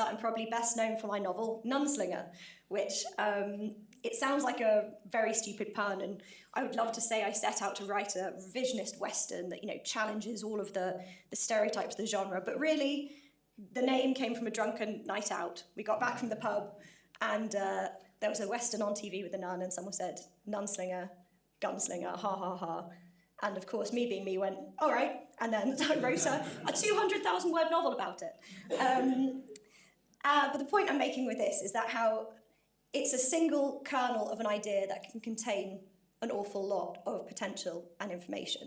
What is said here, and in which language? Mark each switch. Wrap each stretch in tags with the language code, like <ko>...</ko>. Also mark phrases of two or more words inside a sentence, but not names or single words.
<en>I'm probably best known for my novel, Nunslinger, which it sounds like a very stupid pun, and I would love to say I set out to write a revisionist Western that, you know, challenges all of the stereotypes of the genre, but really, the name came from a drunken night out. We got back from the pub, and there was a Western on TV with a nun, and someone said, Nunslinger, gunslinger, ha ha ha. And of course, me being me, went, all right, and then I wrote a 200,000 word novel about it. But the point I'm making with this is that how it's a single kernel of an idea that can contain an awful lot of potential and information.</en>